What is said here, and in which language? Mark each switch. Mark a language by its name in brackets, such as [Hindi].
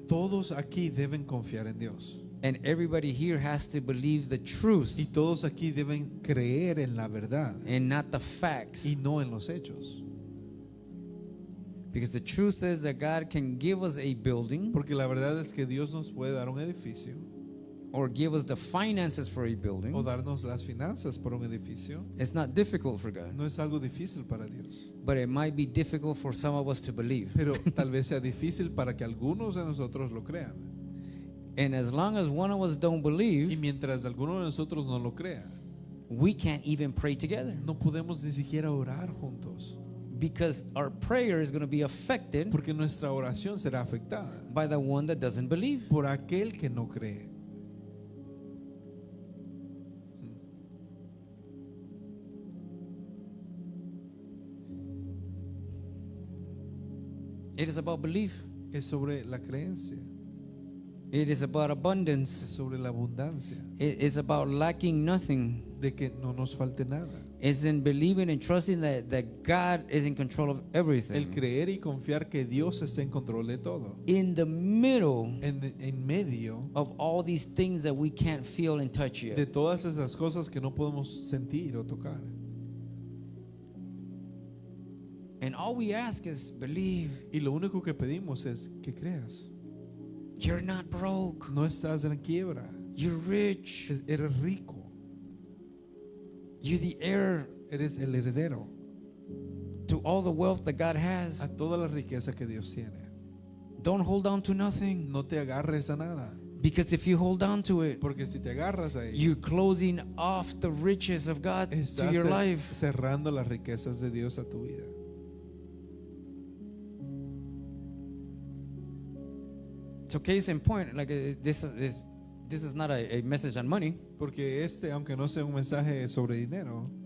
[Spanish] Todos aquí deben confiar en Dios. [English] And everybody here has to believe the truth [Spanish] Y todos aquí deben creer en la verdad [English] and not the facts. [Spanish] y no en los hechos. [English] Because the truth is that God can give us a building [Spanish] Porque la verdad es que Dios nos puede dar un edificio [English] or give us the finances for a [Spanish] o [English] building. [Spanish] darnos las finanzas por un edificio. [English] It's not difficult for God, [Spanish] No es algo difícil para Dios. [English] but it might be difficult for some of us to believe. [Spanish] Pero tal vez sea difícil para que algunos de nosotros lo crean. [English] And as long as one of us don't [Spanish] Y [English] believe, [Spanish] mientras alguno de nosotros no lo crea, [English] we can't even pray together [Spanish] no podemos ni siquiera orar juntos, [English] because our prayer is going to be affected [Spanish] porque nuestra oración será afectada [English] by the one that doesn't believe. [Spanish] por aquel que no cree. [English] It is about belief. [Spanish] Es sobre la creencia, [English] It is about abundance. [Spanish] es sobre la abundancia, [English] It is about lacking nothing. [Spanish] de que no nos falte nada. [English] It's in believing and trusting that God is in control of [Spanish] El [English] everything. [Spanish] creer y confiar que Dios está en control de todo. [English] In the middle [Spanish] En medio [English] of all these things that we can't feel and touch [Spanish] de [English] yet. [Spanish] todas esas cosas que no podemos sentir o tocar. [English] And all we ask is believe. [Spanish] Y lo único que pedimos es que creas. [English] You're not broke. [Spanish] No estás en quiebra, [English] You're rich. [Spanish] eres rico, [English] You're the heir [Spanish] eres el heredero [English] to all the wealth that God [Spanish] a [English] has. [Spanish] toda la riqueza que Dios tiene. [English] Don't hold on to nothing. [Spanish] No te agarres a nada, [English] Because if you hold on to it, [Spanish] porque si te agarras a ello, [English] you're closing off the riches of God to [Spanish] estás [English] your life. [Spanish] cerrando las riquezas de Dios a tu vida. [English] So case in point, like this is not a message on money. [Spanish] Porque aunque no sea un mensaje sobre dinero,